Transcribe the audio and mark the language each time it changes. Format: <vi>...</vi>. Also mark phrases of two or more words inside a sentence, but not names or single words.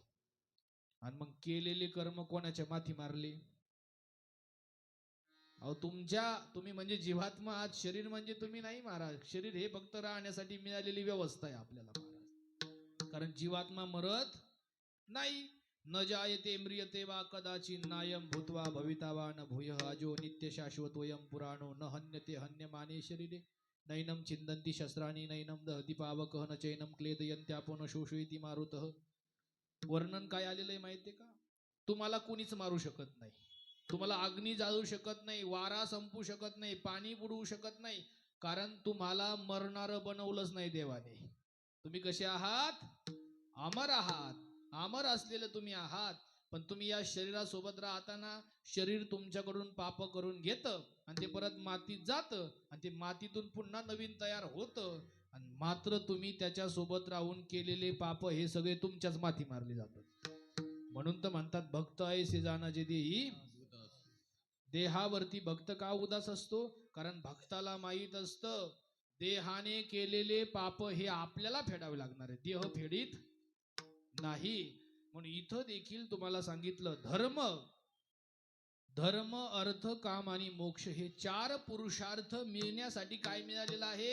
<mr>आणि मग केलेले कर्म कोणाच्या माथी मारले? अहो तुम्ही म्हणजे जीवात्मा आहात. शरीर म्हणजे तुम्ही नाही महाराज. शरीर हे फक्त राहण्यासाठी मिळालेली व्यवस्था आहे आपल्याला महाराज. कारण जीवात्मा मरत नाही.</mr> <sa>न जायते म्रियते वा कदाचिन नायम भूत्वा भविता वा न भूयः अजो नित्य शाश्वतोयम पुराणो न हन्यते हन्यमाने शरीरे नैनम छिन्दन्ति शस्त्राणि नैनम दहति पावकः न चैनम क्लेदयन्त्यापो न शोषयति मारुतः.</sa> <mr>वर्णन काय आलेलं आहे माहितीये का? तुम्हाला कुणीच मारू शकत नाही. तुम्हाला अग्नी जाळू शकत नाही, वारा संपू शकत नाही, पाणी बुडवू शकत नाही. कारण तुम्हाला मरणारं बनवलंच नाही देवाने. तुम्ही कसे आहात? अमर आहात. अमर असलेले तुम्ही आहात. पण तुम्ही या शरीरासोबत राहताना शरीर तुमच्याकडून पाप करून घेतं आणि ते परत मातीत जातं आणि ते मातीतून पुन्हा नवीन तयार होतं. आणि मात्र तुम्ही त्याच्यासोबत राहून केलेले पाप हे सगळे तुमच्याच माथी मारले जातात. म्हणून तर म्हणतात भक्त ऐसे जाना जे देही. देहावरती भक्त का उदास असतो? कारण भक्ताला माहीत असतं देहाने केलेले पाप हे आपल्याला फेडावे लागणार आहे, देह फेडीत नाही. म्हणून इथं देखील तुम्हाला सांगितलं धर्म अर्थ काम आणि मोक्ष हे 4 पुरुषार्थ मिळण्यासाठी काय मिळालेलं आहे?</mr>